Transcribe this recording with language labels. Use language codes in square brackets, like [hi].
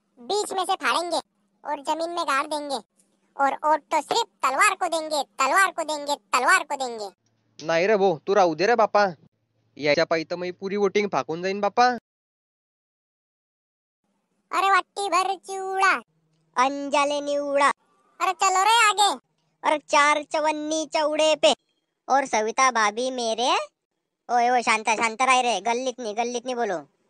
[hi] बीच में से फाड़ेंगे और जमीन में गाड़ देंगे, और वोट तो सिर्फ तलवार को देंगे, तलवार को देंगे, तलवार को देंगे. [mr] नाही रे भो, तू राहू दे रे बापा. याच्या पायी तर मी पुरी वोटिंग फाकून जाईन बापा. अरे वाटी भर चिवडा, अंजाले निवडा. [hi] अरे चलो रे आगे. अरे 4 चवन्नी चौड़े पे, और सविता भाभी मेरे. ओए ओए शांत शांत राह रे, गल्लीत नहीं बोलो.